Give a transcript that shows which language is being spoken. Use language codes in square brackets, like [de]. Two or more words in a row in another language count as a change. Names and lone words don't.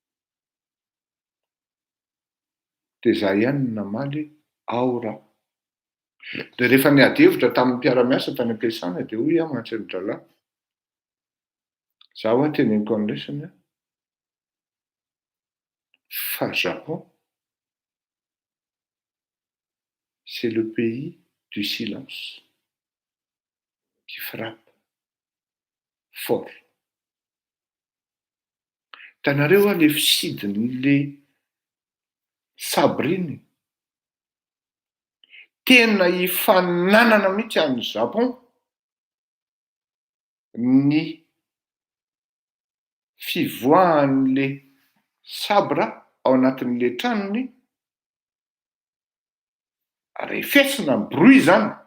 [mg] De za ihany namaly aora. De rehefa niady hevitra tamin'ny mpiara-miasa tany am-piasana de hoy aho mantsy ny dralahy. Zaho teneniko any lesany fa [fr] Japon, c'est le pays du silence qui frappe fort. [mg] Hitanareo le fisidin'le sabre iny tena hifananana mihitsy any Japon ny fivoahan'le sabra ao anatin'le tranony refesina ny bruit zany.